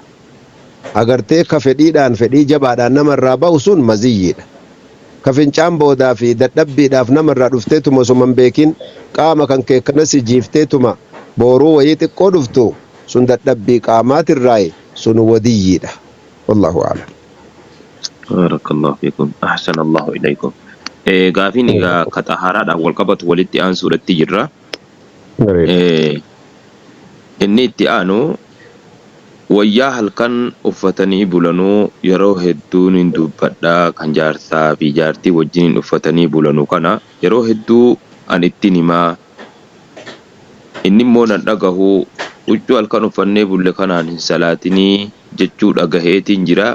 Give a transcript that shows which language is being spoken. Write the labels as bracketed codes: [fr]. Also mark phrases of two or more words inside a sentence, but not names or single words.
[om] Agartee ka fedhiidhaan fedhii jabaadhaan namarraa bahu sun maziyyiidha. Ka fincaan boodaa fi dadhabbiidhaaf namarraa dhufteetuma osoo hin beekin qaama kan kee kanas jiifteetuma booruu wayii xiqqoo dhuftu sun dadhabbii qaamaatirraayi sun wadiyyiidha. [ar] والله أعلم. بارك الله فيكم. أحسن الله إليكم. [om] Gaafiin egaa ka xahaaraadhaan wal qabatu walitti aansuudhatti jirra. Inni itti aanu wayyaa halkan uffatanii bulanuu yeroo hedduun hin dubbadhaa kan jaarsaa fi jaartii wajjin uffatanii bulanuu kana yeroo hedduu an ittiin himaa inni immoo nan dhagahu huccuu halkan uffannee bulle kanaan hin salaatinii jechuu dhagaheetiin jira.